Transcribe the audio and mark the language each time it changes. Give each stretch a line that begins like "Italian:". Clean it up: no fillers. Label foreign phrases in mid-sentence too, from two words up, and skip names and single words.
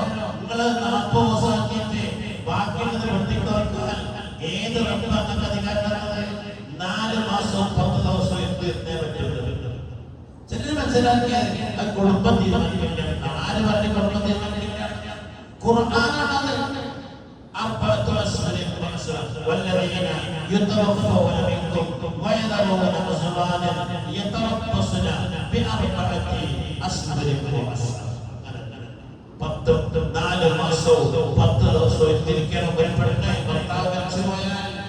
Malayalam: നിങ്ങൾ 40 ദിവസം ആക്കിയിട്ട് ബാക്കിയുള്ളത് വെട്ടിക്കുറക്കാൻ ഏത് റബ്ബാണ് അധികാരമുള്ളത്? 4 മാസവും 10 ദിവസവും എത്തിയിരുന്നേ പറ്റുന്നത്. ചിലർ മനസ്സിലാക്കിയാൽ കുടുംബം തീരുമാനിക്കാൻ. ആര് പറഞ്ഞ് കുടുംബം തീരുമാനിക്കാൻ? ഖുർആനാണത്.
Arabic: والذين يتوفون منكم ويذرون أزواجا يتربصن بأربعة أشهر وعشرا.
Malayalam: 4 മാസവും 10 ദിവസവും എത്തിരിക്കണം. ഒരു പെണ്ണെ ഭർത്താവ് മരിച്ചു പോയാൽ